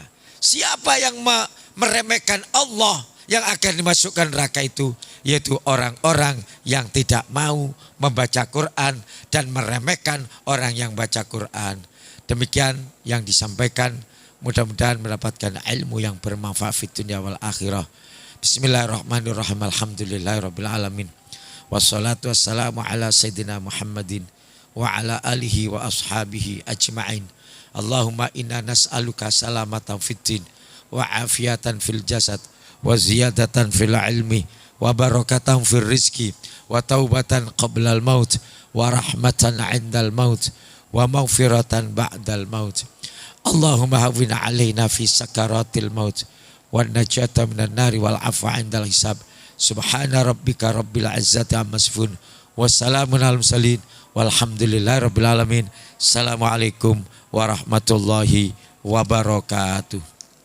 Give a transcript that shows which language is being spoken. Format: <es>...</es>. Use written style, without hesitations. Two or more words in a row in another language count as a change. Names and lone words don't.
<id>Siapa yang meremehkan Allah, yang akan dimasukkan neraka itu yaitu orang-orang yang tidak mau membaca Quran dan meremehkan orang yang baca Quran. Demikian yang disampaikan, mudah-mudahan mendapatkan ilmu yang bermanfaat</id> <ar>في الدنيا والآخرة. بسم الله الرحمن الرحيم. الحمد لله رب العالمين. والصلاة والسلام على سيدنا محمد وعلى آله وأصحابه أجمعين. اللهم إنا نسألك سلامة في الدين وعافية في الجسد وزيادة في العلم وبركة في الرزق وتوبة قبل الموت ورحمة عند الموت ومغفرة بعد الموت. اللهم هون علينا في سكرات الموت والنجاة من النار والعفو عند الحساب. سبحان ربك رب العزة عما يصفون وسلام على المرسلين والحمد لله رب العالمين. السلام عليكم ورحمة الله وبركاته.</ar>